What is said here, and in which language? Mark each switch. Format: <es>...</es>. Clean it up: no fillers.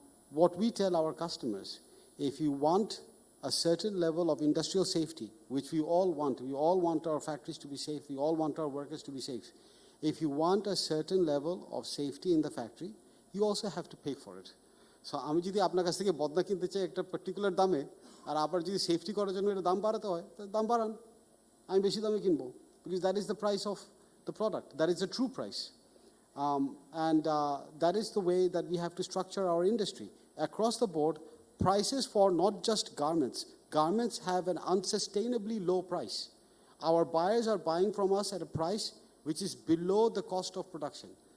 <en>What we tell our customers, if you want a certain level of industrial safety, which we all want our factories to be safe, we all want our workers to be safe. If you want a certain level of safety in the factory, you also have to pay for it.</en> <bn>So আমি যদি আপনার কাছ থেকে বদনা কিনতে চাই একটা particular দামে আর আপনার যদি সেফটি করার জন্য এটা দাম বাড়াতে হয় তাহলে দাম বাড়ান, আমি বেশি দামে কিনবো,</bn> <en>because that is the price of the product, that is the true price. And that is the way that we have to structure our industry. Across the board, prices for not just garments. Garments have an unsustainably low price. Our buyers are buying from us at a price which is below the cost of production.</en>